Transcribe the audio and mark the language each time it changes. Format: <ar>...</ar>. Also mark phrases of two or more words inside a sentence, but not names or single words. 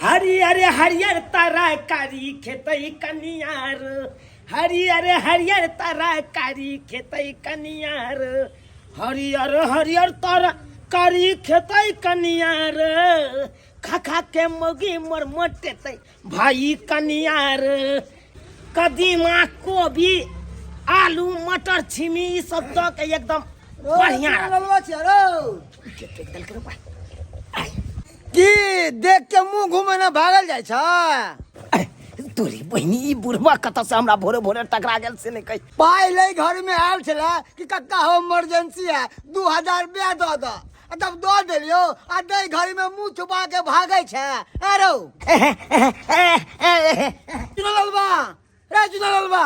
<mai>हरियर हरियर तरकारी खेतई कनियार हरियर हरियर तरकारी खेतई कनियार हरियर हरियर तरकारी खेतई कनियार खा खा के मोगी मोर मोटेतई भाई कनियार कदीमा कोबी आलू मटर छिमी ई सब दऽ के एकदम बढ़िया की देख के मुंह घूमे ना भागल जाय छ। तोरी बहनी ई बुढ़वा कत से हमरा भोरे भोरे टकरा गेल से नहीं कही पाई ले घर में आयल छला कि कक्का हो इमरजेंसी है 2000 रुपया दो दो तब दो देलियो आ दे घर में मुंह छुपा के भागे छ। अरे चुनलबा रे चुनलबा</mai>